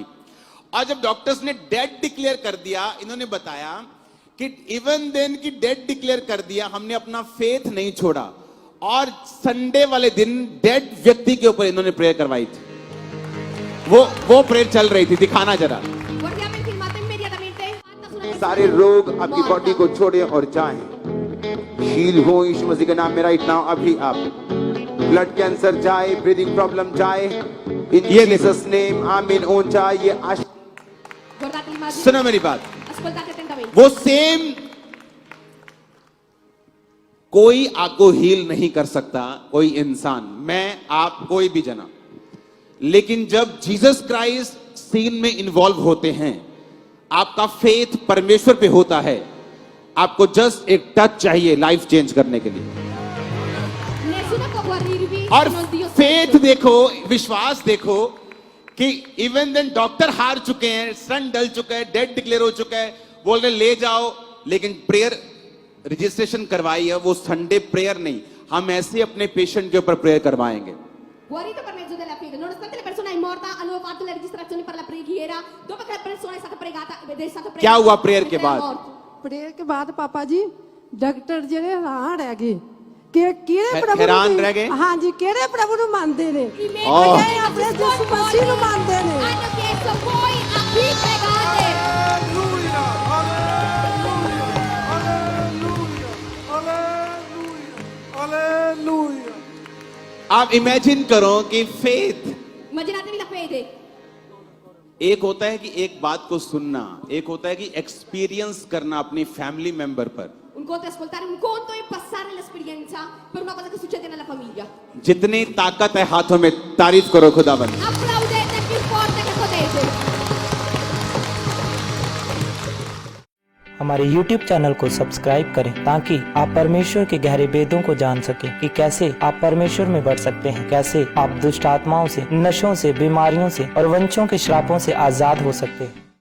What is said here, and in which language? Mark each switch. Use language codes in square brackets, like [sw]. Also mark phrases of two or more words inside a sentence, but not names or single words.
[hi] और जब डॉक्टर्स ने [en] dead declare [hi] कर दिया, इन्होंने बताया कि [en] even then [hi] की [en] dead declare [hi] कर दिया, हमने अपना फेथ नहीं छोड़ा और संडे वाले दिन डेड व्यक्ति के ऊपर इन्होंने प्रेयर करवाई थी। वो प्रेयर चल रही थी, दिखाना जरा। [it] Guardiamo il filmato immediatamente. [hi] सारे रोग आपकी बॉडी को छोड़े और जाएं, हील हो यीशु मसीह के नाम में [en] right now. [hi] अभी आप [en] blood cancer [hi] जाए, [en] breathing problem [hi] जाए, [en] in Jesus name [hi] आमीन। ओन चाहिए [it] Guardate l'immagine. [hi] सुनो मेरी बात, [it] Ascoltate attentamente. [hi] वो सेम कोई आपको हील नहीं कर सकता, कोई इंसान, मैं आप कोई भी जना। लेकिन जब जीसस क्राइस्ट सीन में इन्वॉल्व होते हैं, आपका फेथ परमेश्वर पे होता है, आपको जस्ट एक टच चाहिए [en] life change [hi] करने के लिए। [it] Nessuno può guarirvi [hi] और [it] se non Dio [hi] फेथ [it] stesso. [hi] देखो, विश्वास देखो कि [en] even then [hi] डॉक्टर हार चुके हैं, सन डल चुका है, [en] dead declare [hi] हो चुका है, बोल रहे ले जाओ, लेकिन [en] prayer registration [hi] करवाई है। वो [en] Sunday prayer [hi] नहीं, हम ऐसे अपने पेशेंट के ऊपर प्रेयर करवाएंगे। [it] Guarito per mezzo della fede, nonostante la persona è morta, hanno fatto le registrazioni per la preghiera. Dopo che la persona è stata pregata ed è stato pregato, [hi] क्या हुआ प्रेयर के [it] mentre era [hi] बाद? [it] morto. [pa] ਪ੍ਰੇਅਰ ਕੇ ਬਾਅਦ ਪਾਪਾ ਜੀ ਡਾਕਟਰ ਜਿਹੜੇ ਹੈਰਾਨ ਰਹਿ ਗਏ ਕਿ ਕਿਹੜੇ ਹੈ- ਪ੍ਰਭੂ ਹੈਰਾਨ ਨੂੰ ਰਹਿ ਗਏ? ਹਾਂਜੀ ਕਿਹੜੇ ਪ੍ਰਭੂ ਨੂੰ ਮੰਨਦੇ ਨੇ [it] I membri Oh. della Perché ha preso Gesù il bambino Morto mandene. hanno chiesto voi a chi pregate. [pa] ਹਾਲੇਲੂਇਆ ਹਾਲੇਲੂਇਆ ਹਾਲੇਲੂਇਆ। [hi] आप इमेजिन करो कि फेथ [it] Immaginatevi la fede. [hi] एक होता है कि एक बात को सुनना, एक होता है कि एक्सपीरियंस करना अपनी [en] family member [hi] पर। [it] Un conto è ascoltare, un conto è passare l'esperienza per una cosa che succede nella famiglia. [hi] जितनी ताकत है हाथों में, तारीफ करो खुदावन। [it] Applaudete più forte che potete. [hi] हमारे YouTube चैनल को सब्सक्राइब करें ताकि आप परमेश्वर के गहरे भेदों को जान सकें कि कैसे आप परमेश्वर में बढ़ सकते हैं, कैसे आप दुष्ट आत्माओं से, नशों से, बीमारियों से और वंशों के श्रापों से आजाद हो सकते हैं।